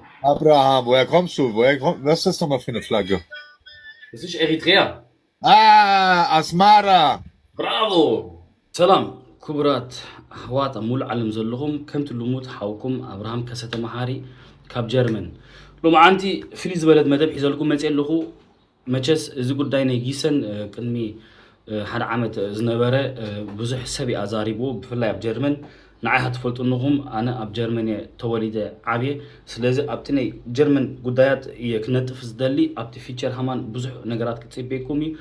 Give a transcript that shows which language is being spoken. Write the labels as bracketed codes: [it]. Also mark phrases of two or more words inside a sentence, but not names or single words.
[de] Abraham, woher kommst du? Was ist das nochmal für eine Flagge? Das ist Eritrea. Ah, Asmara. Bravo! [ti] ሰላም ክቡራት ኣሕዋት ኣብ ሙሉእ ዓለም ዘለኹም ከምቲ ልሙድ ሓውኩም ኣብርሃም ከሰተ መሃሪ ካብ ጀርመን ሎማዓንቲ ፍልይ ዝበለት መደብ ሒዘልኩም መፅእ ኣለኹ መቸስ እዚ ጉዳይ ናይ ጊሰን ቅድሚ ሓደ ዓመት ዝነበረ ብዙሕ ሰብ እዩ ኣዛሪቡ ብፍላይ ኣብ ጀርመን ንዓይ ትፈልጡንኹም ኣነ ኣብ ጀርመን እየ ተወሊደ ዓብየ ስለዚ ኣብቲ ናይ ጀርመን ጉዳያት እየ ክነጥፍ ዝደሊ ኣብቲ ፊቸር ሃማን ብዙሕ ነገራት ክፅበይኩም እዩ